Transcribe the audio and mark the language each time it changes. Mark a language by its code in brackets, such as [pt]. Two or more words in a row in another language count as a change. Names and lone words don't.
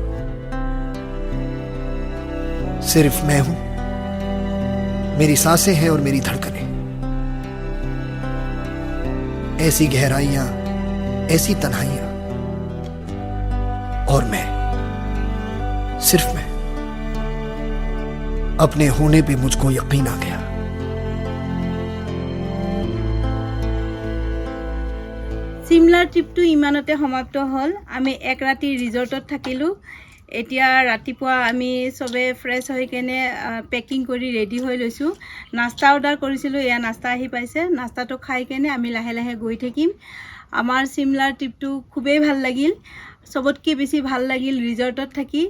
[hi] सिर्फ मैं हूं मेरी सांसें हैं और मेरी धड़कनें ऐसी गहराइयां ऐसी तन्हाइयां और मैं सिर्फ मैं अपने होने पे मुझको यकीन आ गया [as] চিমলাৰ ট্ৰিপটো ইমানতে সমাপ্ত হ'ল আমি এক ৰাতি ৰিজৰ্টত থাকিলোঁ এতিয়া ৰাতিপুৱা আমি চবে ফ্ৰেছ হৈ কেনে পেকিং কৰি ৰেডি হৈ লৈছোঁ নাস্তা অৰ্ডাৰ কৰিছিলোঁ এয়া নাস্তা আহি পাইছে নাস্তাটো খাই কেনে আমি লাহে লাহে গৈ থাকিম আমাৰ চিমলাৰ ট্ৰিপটো খুবেই ভাল লাগিল চবতকৈ বেছি ভাল লাগিল ৰিজৰ্টত থাকি